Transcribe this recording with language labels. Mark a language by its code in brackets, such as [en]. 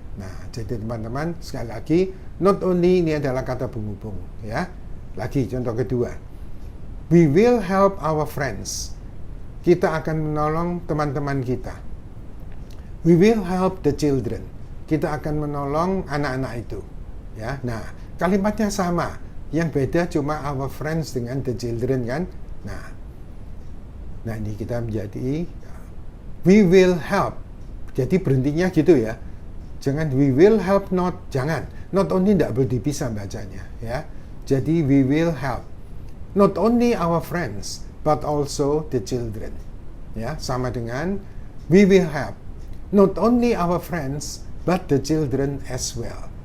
[id] Nah, jadi teman-teman, sekali lagi, not only ini adalah kata penghubung, ya. Lagi contoh kedua. [en] We will help our friends. [id] Kita akan menolong teman-teman kita. [en] We will help the children. [id] Kita akan menolong anak-anak itu, ya. Nah, kalimatnya sama. Yang beda cuma our friends dengan the children kan. Nah, ini kita menjadi [en] we will help. [id] Jadi berhentinya gitu ya. Jangan [en] we will help not, [id] jangan. Not only tidak boleh dipisah bacanya, ya. Jadi [en] we will help not only our friends but also the children. [id] Ya, sama dengan [en] we will help not only our friends but the children as well.